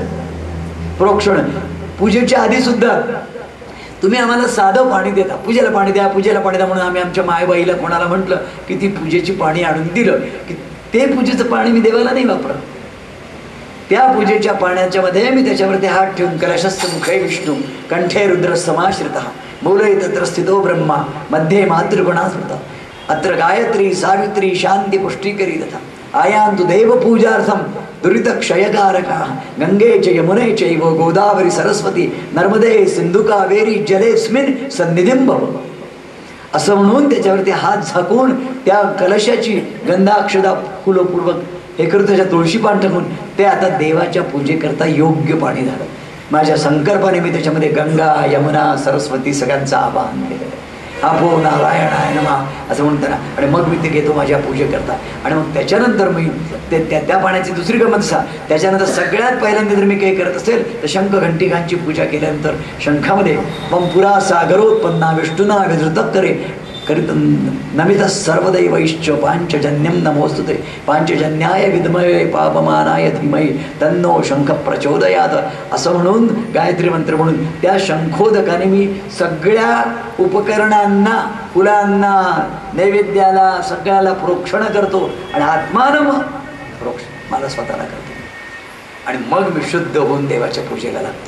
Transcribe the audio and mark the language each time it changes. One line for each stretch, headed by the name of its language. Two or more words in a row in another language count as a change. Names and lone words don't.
Marathi: प्रोक्षण पूजेच्या आधी सुद्धा तुम्ही आम्हाला साधं पाणी देता, पूजेला पाणी द्या, पूजेला पाणी द्या म्हणून आम्ही आमच्या मायबाईला कोणाला म्हटलं की ती पूजेची पाणी आणून दिलं की ते पूजेचं पाणी मी देवाला नाही वापरत. त्या पूजेच्या पाण्याच्या मध्ये मी त्याच्यावरती हात ठेवून
Sanskrit: कलशस्य मुखे विष्णू कंठे रुद्र समाश्रितः मूले तत्र स्थितो ब्रह्मा मध्ये मातृगुणा स्मृता अत्र गायत्री सावित्री शांती पुष्टिकरी तथा आयान्तु देव पूजार्थम दुरित क्षयकारका गंगे च यमुने चैव गोदावरी सरस्वती नर्मदे सिंधु कावेरी जलेस्मिन सन्निधिं भव.
Marathi: असं म्हणून त्याच्यावरती हात झाकून त्या कलशाची गंधाक्षदा फुलपूर्वक हे करून त्याच्या तुळशी पान टाकून ते आता देवाच्या पूजेकरता योग्य पाणी झालं. माझ्या संकल्पाने मी त्याच्यामध्ये गंगा यमुना सरस्वती सगळ्यांचं आवाहन केलं.
Sanskrit: आपो नारायणाय नमः
Marathi: असं म्हणताना आणि मग मी ते घेतो माझ्या पूजेकरता. आणि मग त्याच्यानंतर मी त्या पाण्याची दुसरी गमत सा त्याच्यानंतर सगळ्यात पहिल्यांदा जर मी काही करत असेल तर शंख घंटिकांची पूजा केल्यानंतर शंखामध्ये
Sanskrit: मम पुरा सागरोत्पन्ना विष्णुना विधृत करे करीत नमित सर्वदैवैश्च पांचजन्यम नमोस्तुते पांचजन्याय विद्महे पापमानाय धीमहि तन्नो शंख प्रचोदयात.
Marathi: असं म्हणून गायत्री मंत्र म्हणून त्या शंखोदकाने मी सगळ्या उपकरणांना फुलांना नैवेद्याला सगळ्याला प्रोक्षण करतो आणि आत्मानं प्रोक्षण मला स्वतःला करतो. आणि मग मी शुद्ध होऊन देवाच्या पूजेला लागतो.